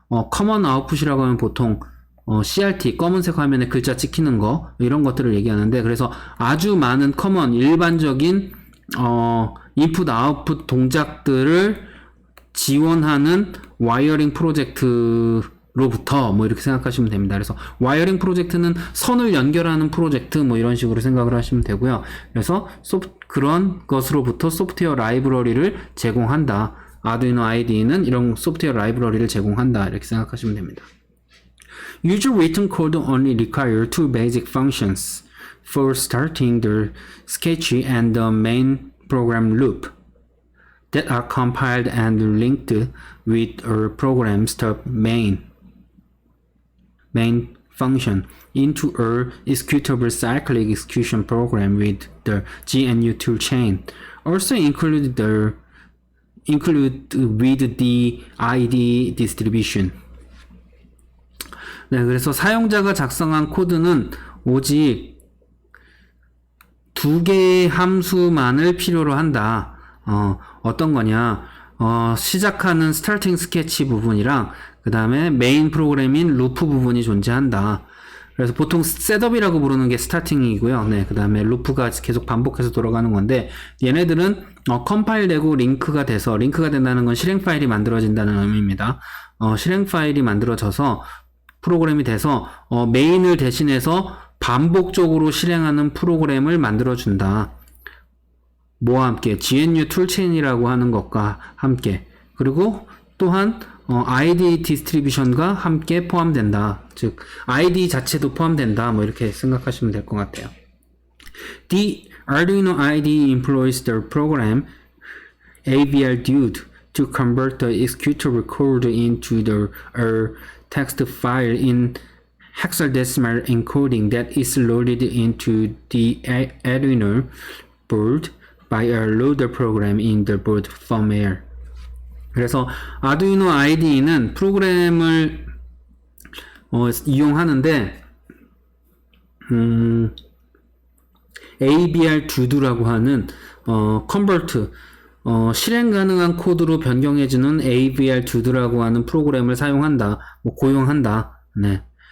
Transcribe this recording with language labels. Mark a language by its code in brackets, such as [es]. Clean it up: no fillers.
[ko] 커먼 아웃풋이라고 하면 보통 CRT 검은색 화면에 글자 찍히는 거 이런 것들을 얘기하는데, 그래서 아주 많은 커먼 일반적인 인풋 아웃풋 동작들을 지원하는 와이어링 프로젝트로부터 뭐 이렇게 생각하시면 됩니다. 그래서 와이어링 프로젝트는 선을 연결하는 프로젝트 뭐 이런 식으로 생각을 하시면 되고요. 그래서 그런 것으로부터 소프트웨어 라이브러리를 제공한다. 아두이노 IDE는 이런 소프트웨어 라이브러리를 제공한다. 이렇게 생각하시면 됩니다. [en] User written code only require two basic functions for starting the sketch and the main program loop that are compiled and linked with a program's main function into a executable cyclic execution program with the GNU toolchain. Also include with the IDE distribution. [ko] 네, 그래서 사용자가 작성한 코드는 오직 두 개의 함수만을 필요로 한다. 어떤 거냐, 시작하는 스타팅 스케치 부분이랑 그 다음에 메인 프로그램인 루프 부분이 존재한다. 그래서 보통 셋업이라고 부르는 게 스타팅이고요. 네, 그 다음에 루프가 계속 반복해서 돌아가는 건데, 얘네들은 컴파일 되고 링크가 된다는 건 실행 파일이 만들어진다는 의미입니다. 실행 파일이 만들어져서 프로그램이 돼서 메인을 대신해서 반복적으로 실행하는 프로그램을 만들어준다. 뭐와 함께? GNU 툴체인이라고 하는 것과 함께, 그리고 또한 IDE 디스트리뷰션과 함께 포함된다. 즉 IDE 자체도 포함된다. 뭐 이렇게 생각하시면 될 것 같아요. [en] The Arduino IDE employs the program AVR Dude to convert the executable code into the text file in hexadecimal encoding that is loaded into the Arduino board by a loader program in the board firmware. [ko] 그래서 아두이노 IDE는 프로그램을 이용하는데 ABR 두두라고 하는 컨버트 실행 가능한 코드로 변경해주는 ABR 두두라고 하는 프로그램을 사용한다, 고용한다. 네.